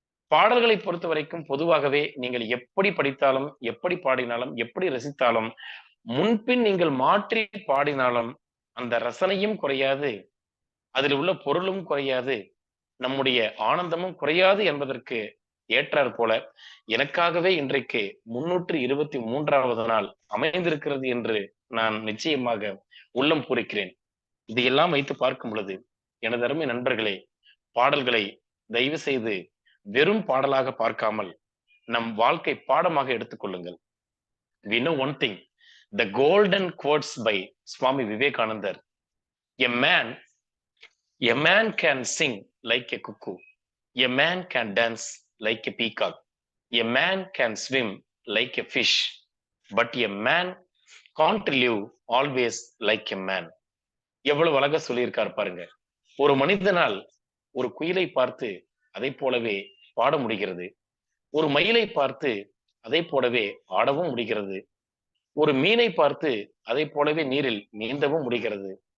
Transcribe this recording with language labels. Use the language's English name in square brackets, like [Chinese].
[Tamil] பாடல்களை பொறுத்த வரைக்கும் பொதுவாகவே நீங்கள் எப்படி படித்தாலும் எப்படி பாடினாலும் எப்படி ரசித்தாலும் முன்பின் நீங்கள் மாற்றி பாடினாலும் அந்த ரசனையும் குறையாது, அதில் உள்ள பொருளும் குறையாது, நம்முடைய ஆனந்தமும் குறையாது என்பதற்கு ஏற்றாற் போல எனக்காகவே இன்றைக்கு 323வது நாள் அமைந்திருக்கிறது என்று நான் நிச்சயமாக உள்ளம் பூரிக்கிறேன். இதையெல்லாம் வைத்து பார்க்கும் பொழுது எனது அருமை நண்பர்களே, பாடல்களை தயவு செய்து வெறும் பாடலாக பார்க்காமல் நம் வாழ்க்கை பாடமாக எடுத்துக்கொள்ளுங்கள். [English] We know one thing, the golden quotes by Swami Vivekananda, a man can sing like a cuckoo, a man can dance like a peacock, a man can swim like a fish, but a man can't live always like a man. [Tamil] எவ்வளவு அழகா சொல்லியிருக்கார் பாருங்க. ஒரு மனிதனால் ஒரு குயிலை பார்த்து அதை போலவே பாட முடிகிறது, ஒரு மயிலை பார்த்து அதை போலவே ஆடவும் முடிகிறது, ஒரு மீனை பார்த்து அதை போலவே நீரில் நீந்தவும் முடிகிறது.